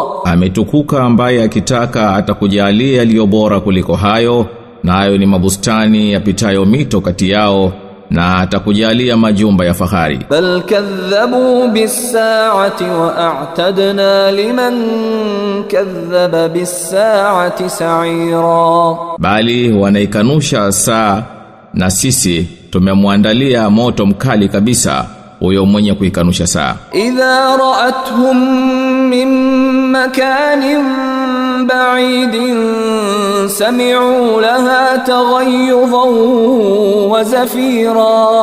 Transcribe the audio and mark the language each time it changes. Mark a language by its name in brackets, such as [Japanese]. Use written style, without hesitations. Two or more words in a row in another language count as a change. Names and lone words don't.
[Swahili] Ametukuka ambaye akitaka atakujalia yaliyo bora kuliko hayo, nayo ni mabustani yapitayo mito kati yao, na atakujalia majumba ya fahari. [Arabic] بل كذبوا بالساعة وأعتدنا لمن كذب بالساعة سعيرا. [Swahili] Bali wanaikanusha saa, na sisi tumemwandalia moto mkali kabisa huyo mwenye kuikanusha saa. [Arabic] إذا رأتهم من مكان بعيد سمعوا لها تغيظا وزفيرا.